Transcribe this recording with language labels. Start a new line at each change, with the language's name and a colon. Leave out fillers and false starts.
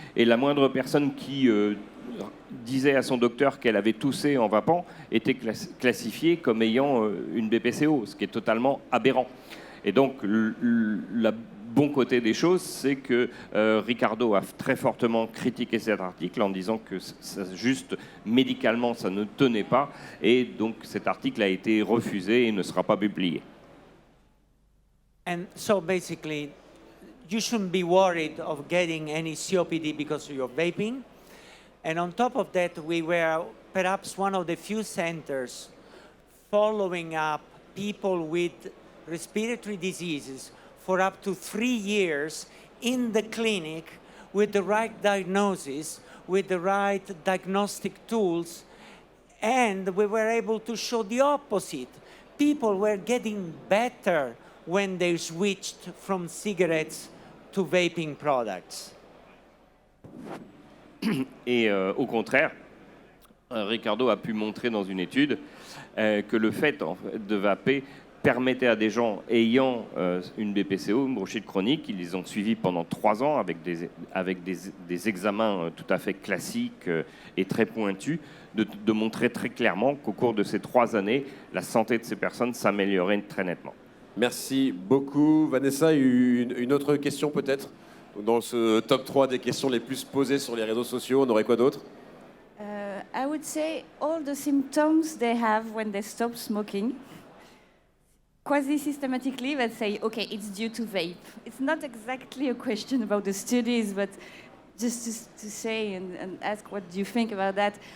French: Et la moindre personne qui disait à son docteur qu'elle avait toussé en vapant était classifiée comme ayant une BPCO, ce qui est totalement aberrant. Et donc, le bon côté des choses, c'est que Riccardo a très fortement critiqué cet article en disant que juste médicalement, ça ne tenait pas. Et donc, cet article a été refusé et ne sera pas publié.
English: And so basically, you shouldn't be worried of getting any COPD because of your vaping. And on top of that, we were perhaps one of the few centers following up people with respiratory diseases for up to 3 years in the clinic with the right diagnosis, with the right diagnostic tools, and we were able to show the opposite. People were getting better when they switched from cigarettes to vaping products.
French: Et au contraire, Riccardo a pu montrer dans une étude que le fait de vaper permettait à des gens ayant une BPCO, une bronchite chronique, ils les ont suivis pendant 3 ans avec des examens tout à fait classiques et très pointus, de montrer très clairement qu'au cours de ces 3 années, la santé de ces personnes s'améliorait très nettement. Merci beaucoup. Vanessa, une autre question peut-être? Dans ce top 3 des questions les plus posées sur les réseaux sociaux, on aurait quoi d'autre?
English: I would say all the symptoms they have when they stop smoking. Quasi-systematically, they say, okay, it's due to vape. It's not exactly a question about the studies, but just to say and ask what do you think about that.